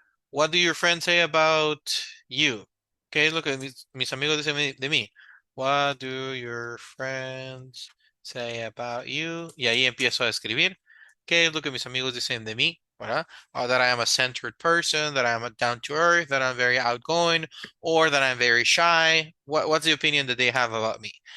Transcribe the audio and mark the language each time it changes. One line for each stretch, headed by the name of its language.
English: What do your friends say about you?
Spanish: ¿Qué es lo que mis amigos dicen de mí?
English: What do your friends say about you?
Spanish: Y ahí empiezo a escribir. ¿Qué es lo que mis amigos dicen de mí? ¿Verdad?
English: That I am a centered person, that I am down to earth, that I'm very outgoing, or that I'm very shy. What's the opinion that they have about me?